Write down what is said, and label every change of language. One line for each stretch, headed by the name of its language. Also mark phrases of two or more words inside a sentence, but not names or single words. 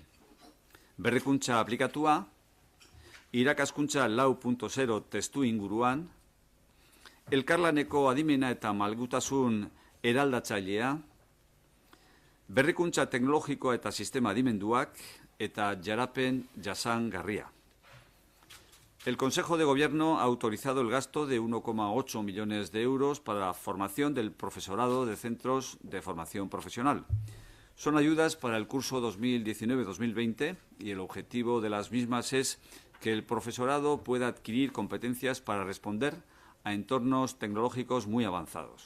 Basque: Berrikuntza aplikatua, irakaskuntza 4.0 testu inguruan, elkarlaneko adimena eta malgutasun eraldatzailea, berrikuntza teknologikoa eta sistema adimenduak eta jarapen jasangarria.
Spanish: El Consejo de Gobierno ha autorizado el gasto de 1,8 millones de euros para la formación del profesorado de centros de formación profesional. Son ayudas para el curso 2019-2020 y el objetivo de las mismas es que el profesorado pueda adquirir competencias para responder a entornos tecnológicos muy avanzados.